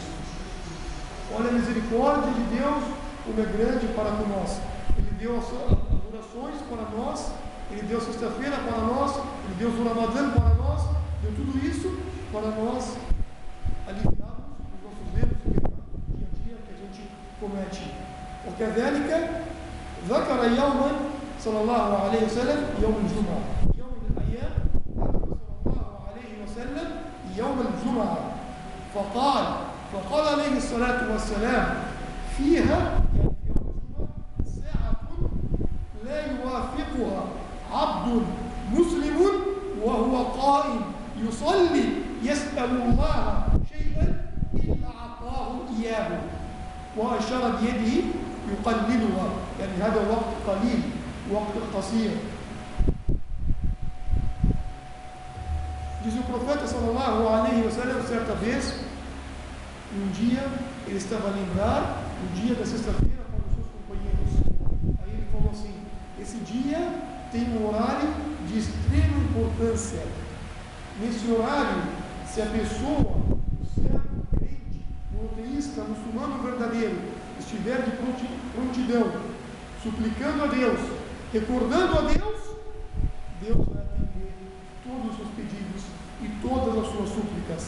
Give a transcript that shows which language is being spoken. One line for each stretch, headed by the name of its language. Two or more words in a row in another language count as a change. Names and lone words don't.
Portuguese: Olha a misericórdia de Deus, como é grande para com nós. Ele deu as orações para nós, Ele deu sexta-feira para nós, Ele deu o Ramadã para nós, deu tudo isso para nós aliviarmos os nossos erros e pecados do dia a dia que a gente comete.
Arabic: وكذلك ذكر يوما صلى الله عليه وسلم يوم الجمعة. يوم من الأيام ذكر صلى الله عليه وسلم يوم الجمعة فقال عليه الصلاة والسلام فيها لا يوافقها عبد مسلم وهو قائم يصلي يسأل الله شيئا إلا أعطاه إياه وأشار بيده يقللها، يعني هذا وقت قليل، وقت قصير.
Portuguese: Diz o profeta
Arabic: صلى الله عليه وسلم,
Portuguese: certa vez, um dia, ele estava a lembrar o dia da sexta-feira com os seus companheiros. Aí ele falou assim, esse dia tem um horário de extrema importância. Nesse horário, se a pessoa, o servo, crente, monoteísta, muçulmano verdadeiro, estiver de prontidão, suplicando a Deus, recordando a Deus, Deus vai atender todos os seus pedidos e todas as suas súplicas.